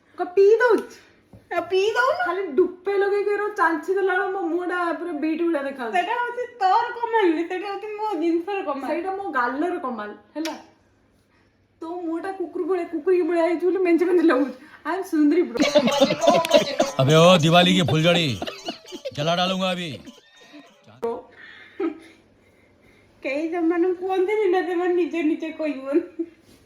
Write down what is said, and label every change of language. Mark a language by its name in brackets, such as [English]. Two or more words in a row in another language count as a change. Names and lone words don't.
[Odia] ଖାଲି ଡୁପେ ଲଗେଇକି ଚାଲିଛି ଦେଲା ବେଳକୁ ମୋ ମୁହଁଟା ପୁରା ବିଟ୍ ଭଳିଆ ଦେଖାଯାଉଛି ସେଇଟା ହଉଛି ତୋର କମାଲ ସେଇଟା ହଉଛି ମୋ ଜିନିଷର କମାଲ ସେଇଟା ମୋ ଗାଲର କମାଲ ହେଲା ତୋ ମୁହଁଟା କୁକୁର ଭଳିଆ ହେଇଛି ବୋଲି ମେଞ୍ଚେ ଲାଗୁଛି [English] I am [Odia] ସୁନ୍ଦରୀ ବ୍ରୋ [Hindi] अबे ओ दिवाली की फुलझड़ी जला डालूंगा अभी [Odia] କେହି ସେମାନେ କୁହନ୍ତିନି ନା ସେମାନେ ନିଜେ ନିଜେ କହିବନି